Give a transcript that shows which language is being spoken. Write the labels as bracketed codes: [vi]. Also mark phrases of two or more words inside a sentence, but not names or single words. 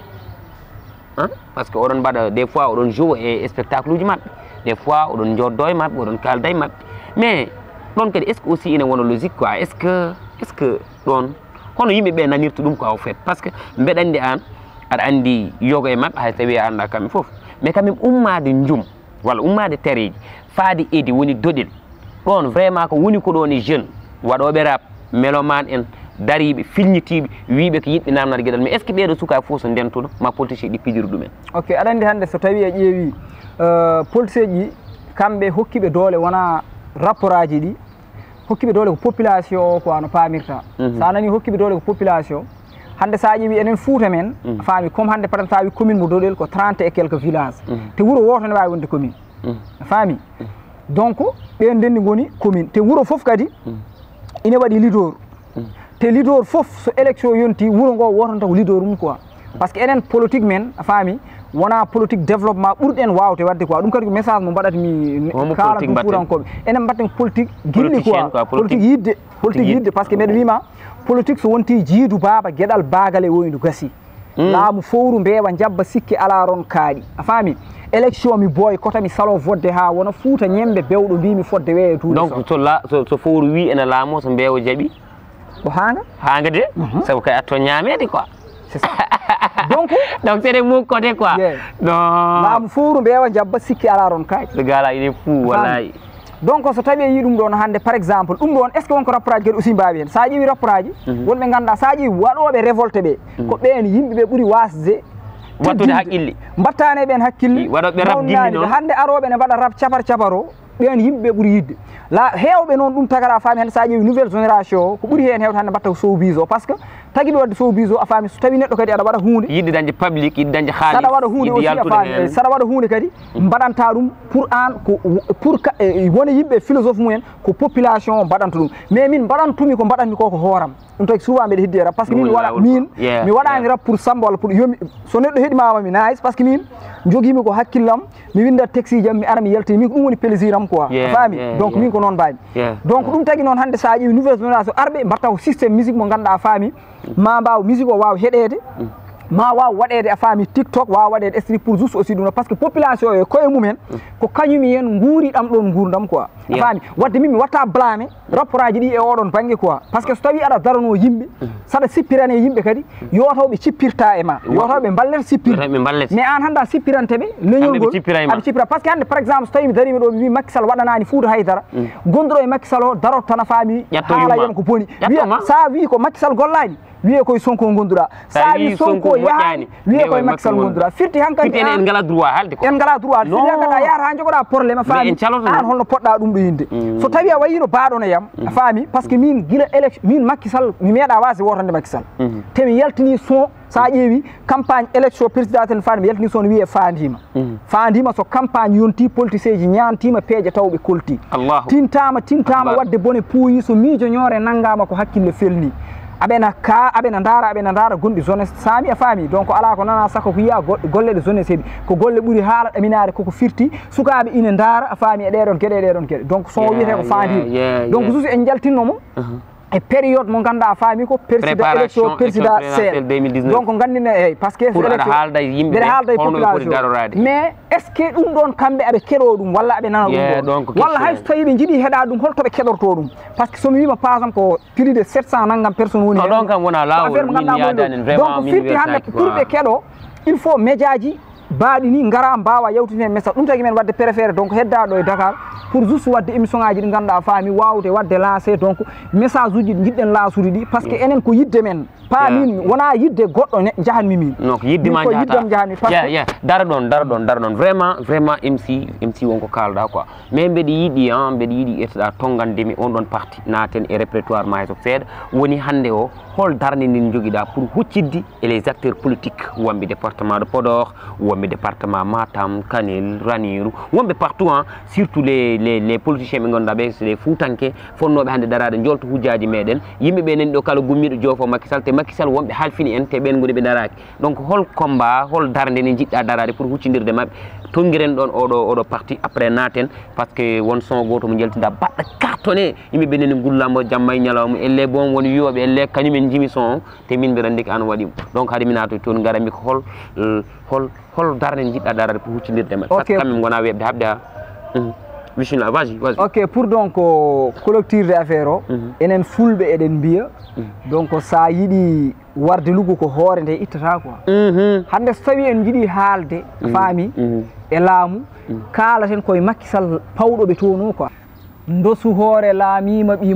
[ff] gueɗal [fr] par ce que [ff] oɗon mbaɗa [fr] des fois [ff] oɗon joue e spectacle uji mabɓe [fr] des fois [ff] oɗon joddo e mabɓe oɗon kalda e mabɓe mais ɗon kadi [fr] est ce que aussi [ff] ina wona [fr] logique quoi est ce que [ff] ɗon hono yimɓe ɓe nanirta ɗum ko [fr] au fait par ce que [ff] mbeɗa andi an aɗa andi yogo e mabɓe hay tawi a anda kamɓe foof [fr] mais quand même [ff] ummade Dioum walla ummade Tareji faade Edy woni Dodel ɗon vraiment ko woni ko ɗon e jeune waɗoɓe [fr] rap mélomane [ff] en dariɓe filñitiɓe wiɓe ko yiɗɓe namnade gueɗal [fr] mais est ce que [ff] ɓeɗo sukaɓe fof so ndentoɗo ma politicien ɗi pijori ɗumen ok aɗa andi hannde so tawi a ƴeewi politicien ji kamɓe hokkiɓe doole wona rapport aji ɗi hokkiɓe doole ko population o quoi no pamirta sa nani hokkiɓe doole ko population hande sa ƴeewi enen Fouta men faami comme hande [fr] par exemple [ff] sa wi commune mo Doɗel ko [fr] 30 et quelques villages [ff] te wuuro woto ne wawi wonde commune faami donc ɓen ndenni goni commune te wuuro foof kadi ine waɗi leader te leader foof so élection yonti wuuro ngo wotonta ko leader mum quoi par ce que enen politique men a faami wona [fr] politique développement [ff] ɓurɗen wawde wadde quoi ɗum kadi ko message mo mbaɗatmi kala ɗum ɓurankoɓe enen mbatten politique gilɗi quoi politique yidde [fr] par ce que [ff] mbeɗa wima politique so wonti jiidu baaba gueɗal bagal e woydu gasi laamu fowru mbewa jabba sikki ala ron kaaɗi a faami élection mi boy kota mi salo vodde ha wona Fouta ñembe bewɗo mbimi fodde weeye tuuɗi donc so fowru wi ene laamo so mbewa jaaɓi ko hanga de sabu kay atto ñamede quoi [fr] c'est ça donc c'est des mots côté quoi [ff] non laamu fowru mbewa jabba sikki ala ron kaaɗi [fr] le gala il est fou wallahi donc [ff] so tawi yi ɗum ɗon hande par exemple ɗum ɗon [fr] est ce que [ff] wonko rapport aji kadi aussi mbawi hen sa ƴeewi rapport aji wonɓe ganduɗa sa ƴeewi waɗoɓe révolte ɓe ko ɓen yimɓeɓe ɓuuri wasde wattude haqqille mbattane ɓen hakkille waɗoɓe rab gilli noon hande aroɓe ne mbaɗa rab capar o ɓen yimɓeɓe ɓuuri yidde la hewɓe noon ɗum tagara faami hande sa ƴeewi [fr] nouvelle génération [ff] o ko ɓuuri hen hewde hande mbatta ko showbiz o [fr] par ce que [ff] taguiɓe wadde showbiz o a faami so tawi neɗɗo kadi aɗa waɗa hunde yidde dañde public yidde dañde haali saɗa waɗa hunde aussi a faami saɗa waɗa hunde kadi mbaɗanta ɗum pour an ko pour wona yimɓe philosophe mumen ko population o mbaɗanta ɗum mais min mbaɗantumi ko mbaɗanmi ko hooram ɗum taki souvent mbiɗa heddi rap [fr] par ce que [ff] min waɗa min mi waɗani rap pour Samba walla pour yomi so neɗɗo heeɗimama mi nice par ce que min joguimi ko hakkillam mi winda taxi jam mi ara mi yalti min ko ɗum woni plaisir am quoi a faami donc min ko noon mbami donc ɗum tagui noon hande sa ƴeewi [fr] nouvelle génération [ff] arɓe mbatta ko [fr] systéme musique [ff] mo ganduɗa a faami ma mbaw musique o wawa heɗede ma waw waɗede a faami TikTok wawa waɗede strip [fr] pour juste aussi [ff] ɗum [fr] par ce que [ff] population o e koye mumen ko kañumi hen guuriɗam ɗon gurdam quoi a faami wadde min mi watta [fr] blâme rapport [ff] aji ɗi e oɗon banggue quoi [fr] par ce que [ff] so tawi aɗa darano yimɓe saɗa sippirane yimɓe kadi yotoɓe cippirta e ma yotoɓe ballet sippirde mais an hande a sippiranteɓe leñolngol aɗa cippira par ce que hande [fr] par exemple [ff] so tawi mi darimi ɗo mi wi Macky Sall waɗanani Fouta Haydara gonduɗo e Macky Sall o darot tan a faami haala yen ko boni wiya sa wi ko Macky Sall gollani wiye koye Sonko gonduɗa sa wi Sonko yahani wiye koye Macky Sall gonduɗa firti hankkadi en ngala droit haalde ko en ngala droit firti hankkadi a yahata ha jogoɗa probléme a faami an holno poɗɗa ɗum ɗo yinde so tawi a wayino baɗono yam a faami [fr] par ce que [ff] min guila élection min Macky Sall mi meeɗa wasde wotande Macky Sall te mi yaltini son sa ƴeewi [fr] campagne élection présidentiel [ff] faani mi yaltini son wiye fandima so campagne yonti politicien ji ñantima peeje tawɓe kolti tintama wadde bone puuyi so miijo ñoore nanggama ko hakkille felni aɓena ndaara gonɗi zone saami a faami donc ala ko nana sakko ko yiya golle ɗe zone seeɗi ko golle ɓuuri haala ɗaminare koko firti sukaɓe ine ndaara a faami e ɗeɗon gueɗe donc son wiyete ko fandima [fr] donc juste [ff] en jaltinnomo e période mo ganduɗa a faami ko [fr] élection présidentiel donc [ff] gandine eyyi [fr] par ce que [ff] mbeɗa haalda e population [fr] mais est ce que [ff] ɗum ɗon kamɓe aɓe keɗo ɗum walla aɓe nana ɗum ɗon walla hay so tawi ɓe jiiɗi heeɗa ɗum holtoɓe keɗorto ɗum [fr] par ce que [ff] somi wima [fr] par exemple [ff] ko [fr] plus de 700 [ff] naggam personne woni ɗon kam wona lawol min yadani vraiment donc firti hande pour ɓe keɗo [fr] il faut média [ff] ji baaɗi ni ngara mbawa yawtinde message ɗum tagui men wadde [fr] préféré donc [ff] heddaɗo e Dakar [fr] pour juste [ff] wadde émission ngaji ɗi ganduɗa faami wawde wadde [fr] lancé donc message [ff] uji ɗi jiɗɗen laasude ɗi [fr] par ce que [ff] enen ko yidde men pas min wona yidde goɗɗo jahanmi min donc yiddema jahatami dara ɗon vraiment MC wonko kalɗa [fr] quoi mais [ff] mbeɗa yiiɗi ƴettoɗa tongandemi on ɗon parti naten e répertoire ma to seeɗa woni hande o hol darde ndin joguiɗa pour huccidde [fr] et les acteurs politiques [ff] wonɓe [fr] département de Podor [ff] wonɓe département Matam Kanel Ranérou wonɓe [fr] partout surtout les politiciens [ff] ɓe ganduɗa ɓe [fr] c'est les Foutanké [ff] fonnoɓe hande darade jolto hujjaji meɗen yimɓeɓe nani ɗo kala gummiɗo joofo Macky Sall te Macky Sall wonɓe halfini en te ɓen goni ɓe daraki donc hol combat hol darde nde jiɗɗa darade pour huccidirde mabɓe tonguiren ɗon oɗo [fr] parti après [ff] naten [fr] par ce que [ff] won son goto mo jaltinɗa baɗɗa cartonné yimɓeɓe nani gullamo jamma e ñalawma [fr] elle bon [ff] woni wiyoɓe elle kañumen jimi son o te min mbiɗa andi ko an waɗimo donc haade mi natoy toon garami ko hol darde nde jiɗɗa darade pour huccidirde mabɓe [fr] par ce que [ff] kamɓe gona weɓde habde ha bismillah vas-y [fr] ok pour donc [ff] collectirde affaire o enen fulɓe eɗen mbiya donc sa yiiɗi warde luggo ko hoore nde ittata quoi hande so tawi en jiiɗi haalde faami e laamu kaalaten koye Macky Sall pawɗoɓe toon o quoi ndosu hoore laamima ɓi